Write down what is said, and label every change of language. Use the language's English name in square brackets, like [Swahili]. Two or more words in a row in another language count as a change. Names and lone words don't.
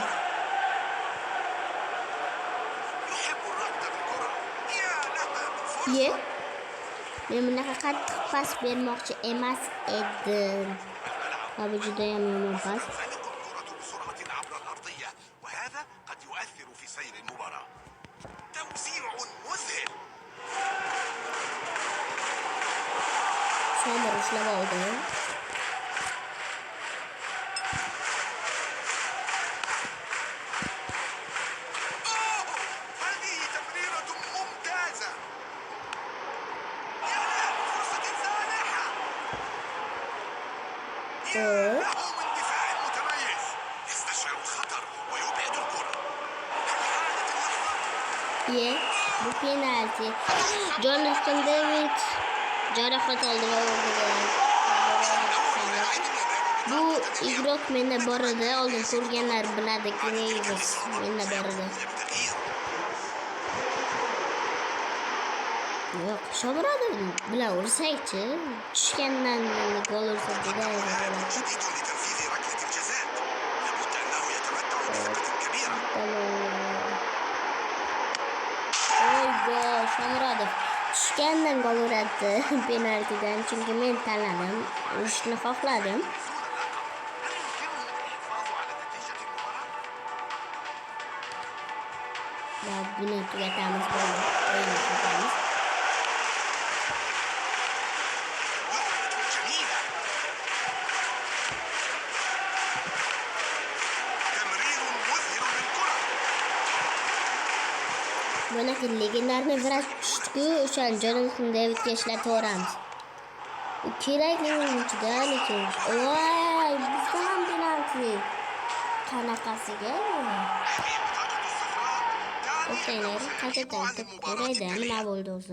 [Uzbek] Men bunaqa qattiq pas bermoqchi emas edim. Bu juda ham yomon pas. [Arabic] وهذا قد يؤثر في سير المباراة. توزيع مذهل. [Uzbek] Sommer ushlab oldi. [Arabic] هذه تمريرة ممتازة. يا فرصة سانحة. له من دفاع متميز. يستشعر الخطر ويبعد الكرة. هل حانت اللحظة؟ [Uzbek] Bu penalti. Jonathan David jarohat oldi va bu igrok menda bor edi. Oldin ko'rganlar biladi, Graves menda bor edi. Yo'q, Shobradi bilan ursakchi. Tushgandan gol ursa juda bo'ladi. [Arabic] جديد لتنفيذ ركلة الجزاء. لابد أنه يتمتع بثقة كبيرة. [Uzbek] Gol Shomurodov tushgandan gol uradi penaltidan, chunki men tanladim, urishni xohladim. Va buni tugatamiz, bo'ldi. O'yinni tugatamiz. [Arabic] جميلة. تمرير مذهل للكرة. [Uzbek] Bunaqa [Russian] легендарный врач [Uzbek] tushdi-ku, o'shan Jonathan Davidga ishlataveramiz. U kerakli o'yinchi-da, lekin voy, bizda ham penalti. Qanaqasiga? To'xtanglar, qaytadan ko'rayda nima bo'ldi o'zi?